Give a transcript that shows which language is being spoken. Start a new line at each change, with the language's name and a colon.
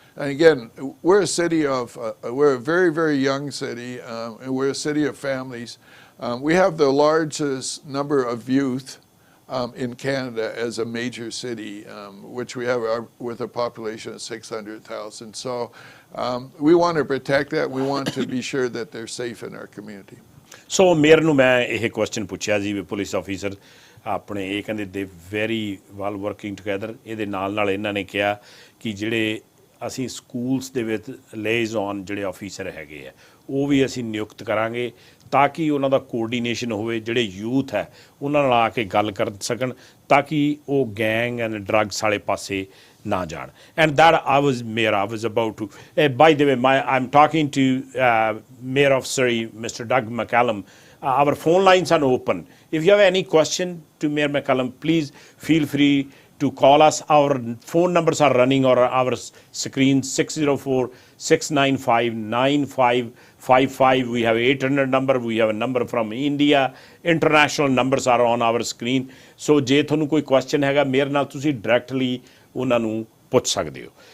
English: And again, we're a city we're a very, very young city, and we're a city of families. We have the largest number of youth in Canada as a major city, which we have with a population of 600,000. So we want to protect that. We want to be sure that they're safe in our community.
Punjabi: So mayor ਨੂੰ ਮੈਂ ਇਹ question ਪੁੱਛਿਆ ਜੀ ਵੀ police officer ਆਪਣੇ ਇਹ ਕਹਿੰਦੇ ਦੇ
English: Very well working together.
Punjabi: ਇਹਦੇ ਨਾਲ ਇਹਨਾਂ ਨੇ ਕਿਹਾ ਕਿ ਜਿਹੜੇ ਅਸੀਂ ਸਕੂਲਸ ਦੇ ਵਿੱਚ ਲੇਜ਼ਨ ਜਿਹੜੇ ਆਫੀਸਰ ਹੈਗੇ ਆ ਉਹ ਵੀ ਅਸੀਂ ਨਿਯੁਕਤ ਕਰਾਂਗੇ ਤਾਂ ਕਿ ਉਹਨਾਂ ਦਾ ਕੋਆਰਡੀਨੇਸ਼ਨ ਹੋਵੇ, ਜਿਹੜੇ ਯੂਥ ਹੈ ਉਹਨਾਂ ਨਾਲ ਆ ਕੇ ਗੱਲ ਕਰ ਸਕਣ ਤਾਂ ਕਿ ਉਹ
English: gang and drugs
Punjabi: ਵਾਲੇ ਪਾਸੇ ਨਾ ਜਾਣ।
English: And that I was about to by the way I'm talking to Mayor of Surrey, Mr. Daug McCallum. Our phone lines are open. If you have any question to Mayor McCallum, please feel free to call us. Our phone numbers are running on our screen, 604-695-9555. We have 800 number. We have a number from India. International numbers are on our screen.
Punjabi: So ਜੇ ਤੁਹਾਨੂੰ ਕੋਈ question ਹੈਗਾ ਮੇਰੇ ਨਾਲ ਤੁਸੀਂ directly ਉਹਨਾਂ ਨੂੰ ਪੁੱਛ ਸਕਦੇ ਹੋ।